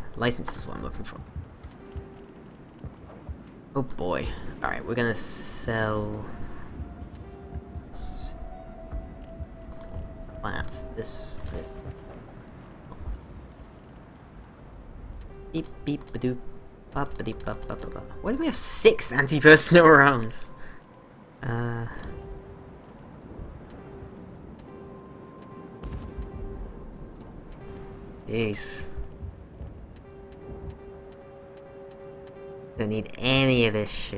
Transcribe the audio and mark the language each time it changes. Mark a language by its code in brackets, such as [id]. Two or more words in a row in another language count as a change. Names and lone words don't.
[en] License is what I'm looking for. Oh boy. Alright, we're gonna sell... that. This. Beep, beep, ba-doop. Ba-ba-deep, ba-ba-ba-ba. Why do we have 6 anti-personnel rounds? Jeez. Don't need any of this shit.